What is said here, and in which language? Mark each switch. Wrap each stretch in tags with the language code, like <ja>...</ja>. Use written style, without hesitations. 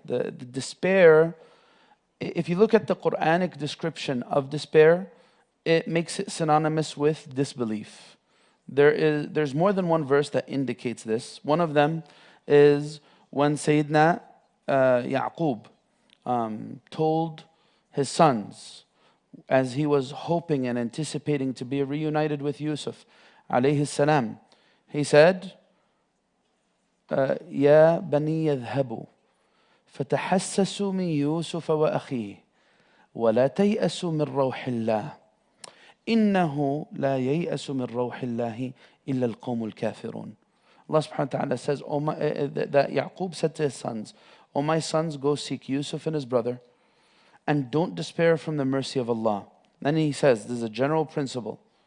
<en>The despair, if you look at the Quranic description of despair, it makes it synonymous with disbelief. There's more than one verse that indicates this. One of them is when Sayyidina Ya'qub told his sons, as he was hoping and anticipating to be reunited with Yusuf alayhi salam, he said,</en> <ar>يا بني يذهبوا فتحسسوا من يوسف وأخيه ولا تيأسوا من روح الله إنه لا ييأس من روح الله إلا القوم الكافرون.</ar> <en>Allah subhanahu wa ta'ala says, that Yaqub said to his sons, O my sons, go seek Yusuf and his brother, and don't despair from the mercy of Allah. Then he says, this is a general principle.</en>